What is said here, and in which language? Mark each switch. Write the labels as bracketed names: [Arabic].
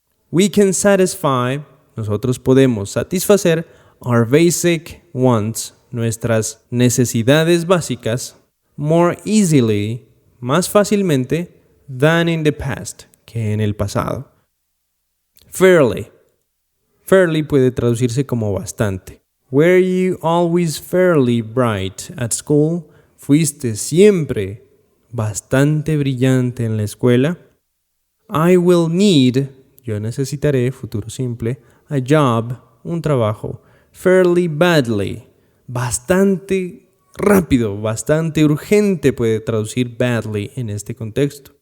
[English] We can satisfy, nosotros podemos satisfacer our basic wants, nuestras necesidades básicas, more easily, más fácilmente, than in the past, que en el pasado. Fairly. [Spanish] Fairly puede traducirse como bastante. [English] Were you always fairly bright at school? [Spanish] ¿Fuiste siempre bastante brillante en la escuela? [English] I will need, [Spanish] yo necesitaré, futuro simple, [English] a job, [Spanish] un trabajo, [English] fairly badly, [Spanish] bastante rápido, bastante urgente puede traducir badly en este contexto.